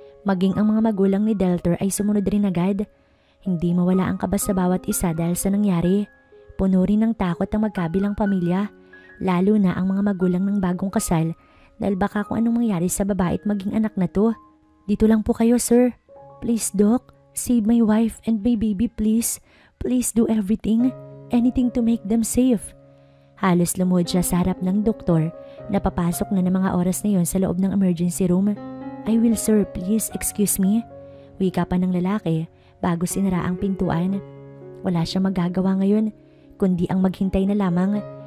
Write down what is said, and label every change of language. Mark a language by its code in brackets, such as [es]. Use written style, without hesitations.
[tl] Maging ang mga magulang ni Deltor ay sumunod rin agad. Hindi mawala ang kaba sa bawat isa dahil sa nangyari. Puno rin ng takot ang magkabilang pamilya. Lalo na ang mga magulang ng bagong kasal dahil baka kung anong mangyari sa babae at maging anak na to. Dito lang po kayo, sir. Please, Doc. [en] Save my wife and my baby, please. Please do everything. Anything to make them safe. [tl] Halos lumuhod siya sa harap ng doktor na papasok na ng mga oras na yon sa loob ng emergency room. [en] I will, sir. Please, excuse me. [tl] Wika pa ng lalaki bago sinara ang pintuan. Wala siyang magagawa ngayon kundi ang maghintay na lamang.